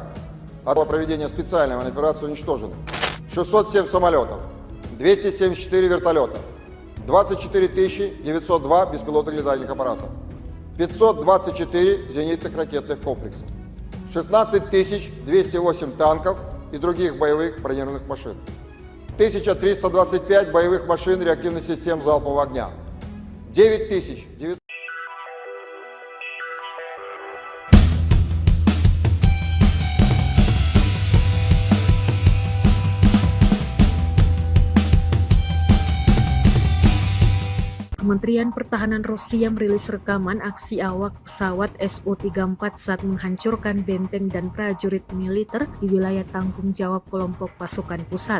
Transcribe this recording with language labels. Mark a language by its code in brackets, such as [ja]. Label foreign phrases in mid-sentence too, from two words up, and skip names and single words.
[ru] От проведения специальной военной операции уничтожены 607 самолетов, 274 вертолета, 24 902 беспилотных летательных аппаратов, 524 зенитных ракетных комплексов, 16 208 танков и других боевых бронированных машин, 1325 боевых машин реактивных систем залпового огня, 9900. [id] Kementerian Pertahanan Rusia merilis rekaman aksi awak pesawat Su-34 saat menghancurkan benteng dan prajurit militer di wilayah tanggung jawab kelompok pasukan pusat.